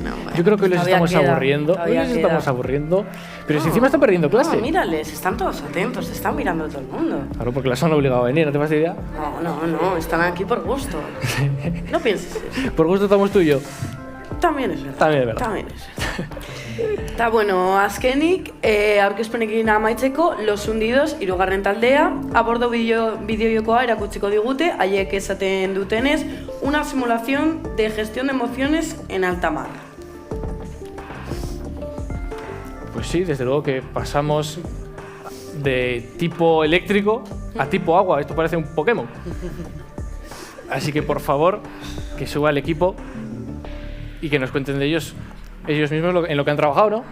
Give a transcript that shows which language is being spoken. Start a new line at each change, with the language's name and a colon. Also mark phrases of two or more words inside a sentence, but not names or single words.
Spanish: Yo creo que hoy les estamos aburriendo, pero si encima están perdiendo clase. No, mírales, están todos atentos, están mirando a todo el mundo. Claro, porque las han obligado a venir, ¿no te das idea? No, están aquí por gusto. No pienses eso. Por gusto estamos tú y yo. También es verdad. También es verdad.
Basque: Eta bueno, azkenik, aurkezpenekin amaitzeko, Los Hundidos, hirugarren taldea, a bordo bideojokoa erakutsiko digute, haiek esaten dutenez,
Spanish: una simulación de gestión de emociones en alta mar. Pues sí, desde luego que pasamos de tipo eléctrico a tipo agua. Esto parece un Pokémon. Así que, por favor, que suba el equipo y que nos cuenten de ellos mismos en lo que han trabajado, ¿no?